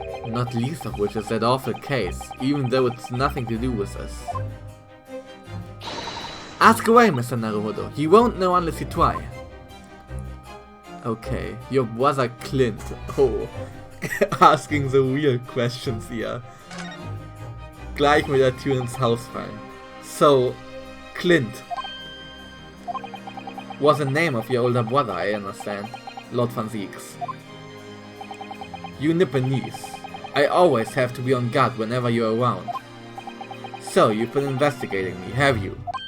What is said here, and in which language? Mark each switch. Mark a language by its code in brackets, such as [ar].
[en] Not least of which is that awful case, even though it's nothing to do with us. Ask away, Mr. Naruhodo. You won't know unless you try. Okay, your brother Clint. Oh. Asking the real questions here. [de] Gleich mit der Tür ins Haus fallen. [en] So, Clint was the name of your older brother, I understand, Lord van Zieks. You Nipponese. I always have to be on guard whenever you're around. So, you've been investigating me, have you?